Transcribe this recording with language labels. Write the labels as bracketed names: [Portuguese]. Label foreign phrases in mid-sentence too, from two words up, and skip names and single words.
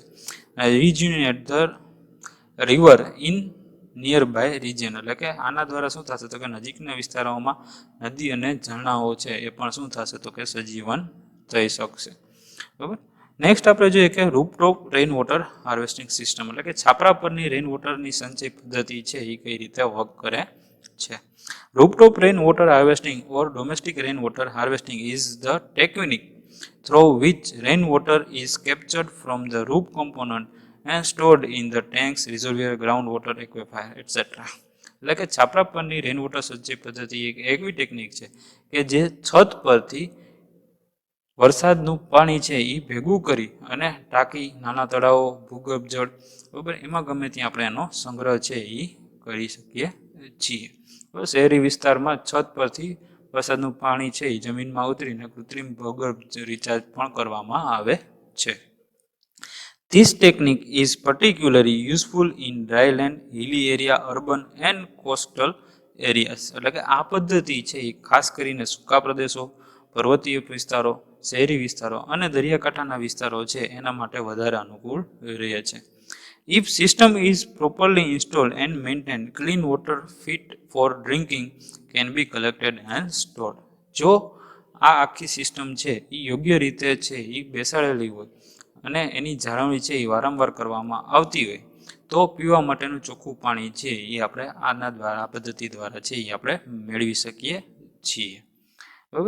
[English] rejuvenate the river in near by region [Gujarati] એટલે કે આના દ્વારા શું થશે તો કે નજીકના વિસ્તારોમાં નદી અને ઝરણાઓ છે એ પણ શું થશે તો કે સજીવન થઈ શકશે. બરાબર. નેક્સ્ટ આપણે જોઈએ કે [English] rooftop rain water harvesting system [Gujarati] એટલે કે છાપરા પરની [English] rain water [Gujarati] સંચય પદ્ધતિ છે એ કઈ રીતે વર્ક કરે છે. [English] rooftop rain water harvesting or domestic rain water harvesting is the technique through which rainwater is captured from the roof component and stored in the tanks, reservoir, groundwater aquifer, etc. [Gujarati] એટલે કે છાપરા પરની [English] rain water [Gujarati] સંચય પદ્ધતિ એક એવી ટેકનિક છે કે જે છત પરથી વરસાદનું પાણી છે એ ભેગું કરી અને ટાંકી, નાના તળાવો, ભૂગર્ભ જળ બરાબર એમાં ગમે ત્યાં આપણે એનો સંગ્રહ છે એ કરી શકીએ છીએ. શહેરી વિસ્તારમાં છત પરથી વરસાદનું પાણી છે એ જમીનમાં ઉતરીને કૃત્રિમ ભૂગર્ભ રિચાર્જ પણ કરવામાં આવે છે. [English] This technique is particularly useful in dryland, hilly area, urban and coastal areas. [Gujarati] એટલે કે આ પદ્ધતિ છે એ ખાસ કરીને સૂકા પ્રદેશો, પર્વતીય વિસ્તારો, શહેરી વિસ્તારો અને દરિયાકાંઠાના વિસ્તારો છે એના માટે વધારે અનુકૂળ રહે છે. [English] If system is properly installed and maintained, clean water fit for drinking can be collected and stored. [Gujarati] જો આ આખી સિસ્ટમ છે એ યોગ્ય રીતે છે એ બેસાડેલી હોય અને એની જાળવણી છે એ વારંવાર કરવામાં આવતી હોય તો પીવા માટેનું ચોખ્ખું પાણી છે એ આપણે આના દ્વારા આ પદ્ધતિ દ્વારા છે એ આપણે મેળવી શકીએ છીએ. બરાબર.